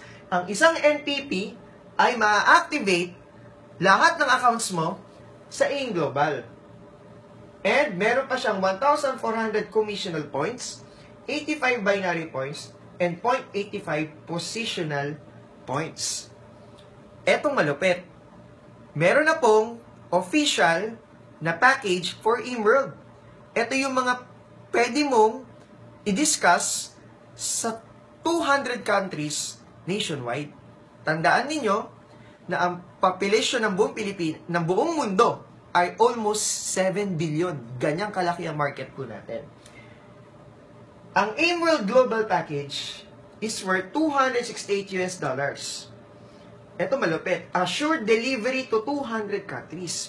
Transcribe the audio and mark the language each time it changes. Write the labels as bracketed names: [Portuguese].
[Filipino] Ang isang NPP ay ma-activate lahat ng accounts mo sa AIMGlobal. [English] And [Filipino] meron pa siyang [English] 1,400 commissional points, 85 binary points, and 0.85 positional points. [Filipino] etong malupit. Meron na pong official na package for eMworld. Ito yung mga pwede mong i-discuss sa [English] 200 countries nationwide. [Filipino] Tandaan ninyo na ang population ng buong ng buong mundo ay almost 7 billion. Ganyang kalaki ang market po natin. [English] Ang eMworld Global Package is worth $268 US. [Filipino] Ito malupit. [English] Assured delivery to 200 countries.